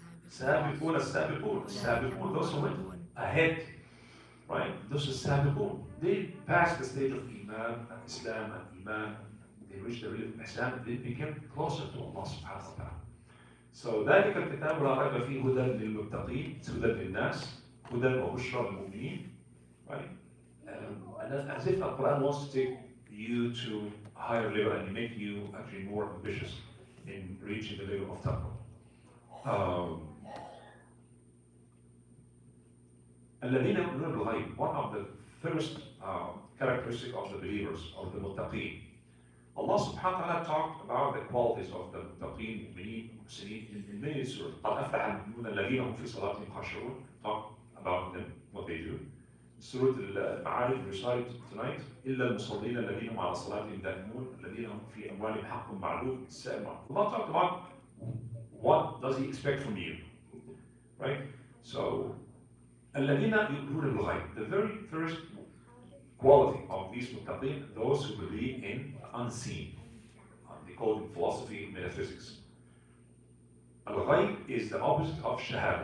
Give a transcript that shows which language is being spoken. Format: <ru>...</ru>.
<en>Sabiqun as-sabiqun. Sabiqun, those who went ahead, right? Those are sabiqun. They passed the stage of Iman and Islam and Iman. They reached the real Ihsan. They became closer to Allah subhanahu wa ta'ala. So</en> <ar>ذلك الكتاب لا ريب فيه هدى للمتقين هدى للناس هدى وبشرى للمؤمنين,</ar> <en>right? And as if the Quran wants to take you to a higher level and make you actually more ambitious in reaching the level of taqwa.</en> <ar>الذين يؤمنون بالغيب,</ar> <en>one of the first characteristic of the believers, of the muttaqeen. Allah subhanahu wa ta'ala talked about the qualities of the muttaqeen, mu'mineen, muhsineen in many surahs.</en> <ar>قَدْ أَفْلَحَ الْمُؤْمِنُونَ الَّذِينَ هُمْ فِي صَلَاتِهِمْ خَاشِعُونَ,</ar> <en>talk about them, what they do. Surah Al-Ma'arij recite tonight,</en> <ar>إِلَّا الْمُصَلِّينَ الَّذِينَ هُمْ عَلَى صَلَاتِهِمْ دَائِمُونَ الَّذِينَ هُمْ فِي أَمْوَالِهِمْ حَقٌّ مَعْلُومٌ.</ar> <en>Allah talked about what does He expect from you, right? So,</en> <ar>الَّذِينَ يُؤْمِنُونَ بِالْغَيْبِ,</ar> <en>the very first quality of these muttaqin, those who believe in unseen. They call it philosophy, metaphysics. Al-Ghayb is the opposite of Shahada.</en>